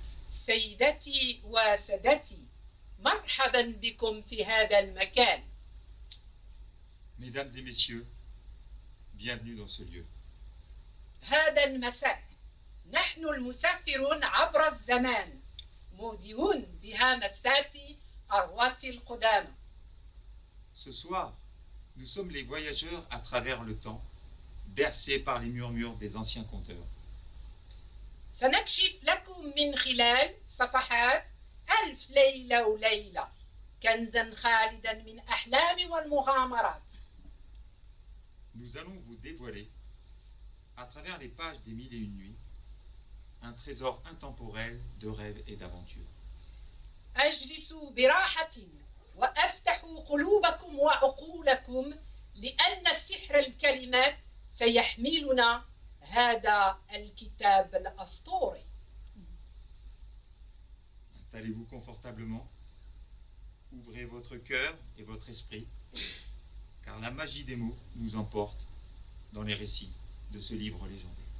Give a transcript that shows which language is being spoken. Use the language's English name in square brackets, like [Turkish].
[Arabic] سيدتي وسادتي، مرحبا بكم في هذا المكان. [French] Mesdames et messieurs, bienvenue dans ce lieu. [Arabic] هذا المساء نحن المسافرون عبر الزمان، مودعون بهامسات أرواح القدامى. [French] Ce soir, nous sommes les voyageurs à travers le temps, bercés par les murmures des anciens conteurs. [Arabic] سنكشف لكم من خلال صفحات ألف ليلة وليلة كنزا خالدا من أحلام والمغامرات. [French] Nous allons vous dévoiler, à travers les pages des Mille et une nuits, un trésor intemporel de rêves et d'aventures. [Arabic] أجلسوا براحة وأفتحوا قلوبكم وعقولكم لأن سحر الكلمات سيحملنا هذا الكتاب الأسطوري. [French] Installez-vous confortablement, ouvrez votre cœur et votre esprit, car la magie des mots nous emporte dans les récits de ce livre légendaire.